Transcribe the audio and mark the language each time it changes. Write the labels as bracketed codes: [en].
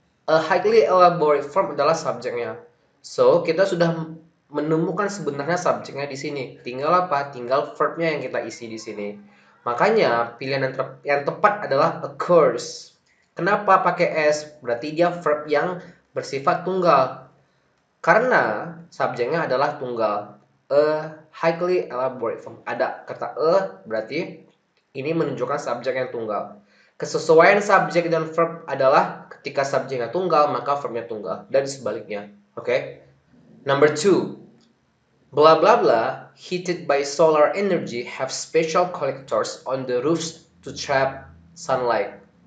[en] A highly elaborate form [id] adalah subjeknya. So, kita sudah menemukan sebenarnya subjeknya di sini. Tinggal apa? Tinggal verbnya yang kita isi di sini. Makanya pilihan yang tepat adalah occurs. Kenapa pakai s? Berarti dia verb yang bersifat tunggal. Karena subjeknya adalah tunggal. [en] A highly elaborate form. [id] Ada kata berarti ini menunjukkan subjek yang tunggal. Kesesuaian subjek dan verb adalah ketika subjeknya tunggal, maka verbnya tunggal. Dan sebaliknya. Oke? [en] Okay? Number two. Blah blah blah, heated by solar energy, have special collectors on the roofs to trap sunlight.